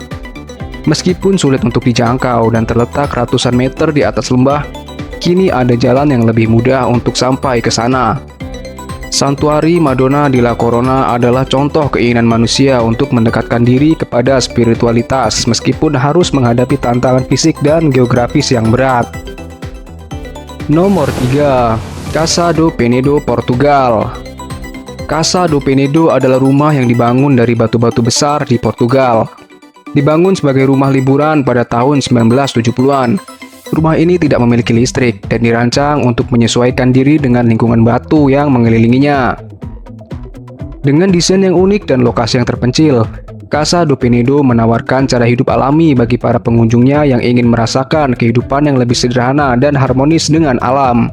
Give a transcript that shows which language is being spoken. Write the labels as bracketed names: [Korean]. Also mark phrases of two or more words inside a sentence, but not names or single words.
[Indonesian] Meskipun sulit untuk dijangkau dan terletak ratusan meter di atas lembah, kini ada jalan yang lebih mudah untuk sampai ke sana. Santuari Madonna della Corona adalah contoh keinginan manusia untuk mendekatkan diri kepada spiritualitas meskipun harus menghadapi tantangan fisik dan geografis yang berat. Nomor 3. Casa do Penedo, Portugal. Casa do Penedo adalah rumah yang dibangun dari batu-batu besar di Portugal. Dibangun sebagai rumah liburan pada tahun 1970-an. Rumah ini tidak memiliki listrik dan dirancang untuk menyesuaikan diri dengan lingkungan batu yang mengelilinginya. Dengan desain yang unik dan lokasi yang terpencil, Casa do Penedo menawarkan cara hidup alami bagi para pengunjungnya yang ingin merasakan kehidupan yang lebih sederhana dan harmonis dengan alam.